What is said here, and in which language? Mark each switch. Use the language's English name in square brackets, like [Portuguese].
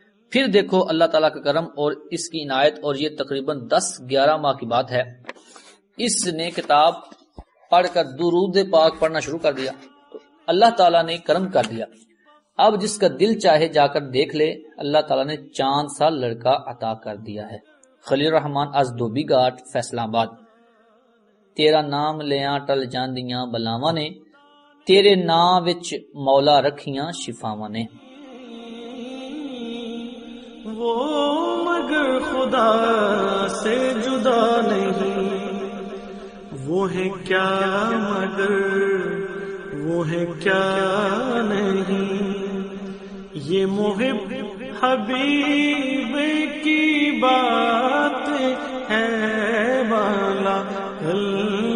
[Urdu] پھر دیکھو اللہ تعالیٰ کا کرم اور اس کی عنایت. اور یہ تقریباً 10-11 ماہ کی بات ہے. اس نے کتاب پڑھ کر درود پاک پڑھنا شروع کر دیا تو اللہ تعالیٰ نے کرم کر دیا. اب جس کا دل چاہے جا کر دیکھ لے. اللہ تعالیٰ نے چاند سا لڑکا عطا کر دیا ہے. خلیل الرحمان از دھوبی گھاٹ فیصل آباد. [Punjabi] تیرا نام لیاں ٹل جاندیاں بلاواں نے تیرے نام وچ مولا رکھیاں شفاواں نے. [Urdu] وہ مگر خدا سے جدا نہیں وہ ہے کیا مگر وہ ہے کیا نہیں. یہ محب حبیب کی بات ہے والا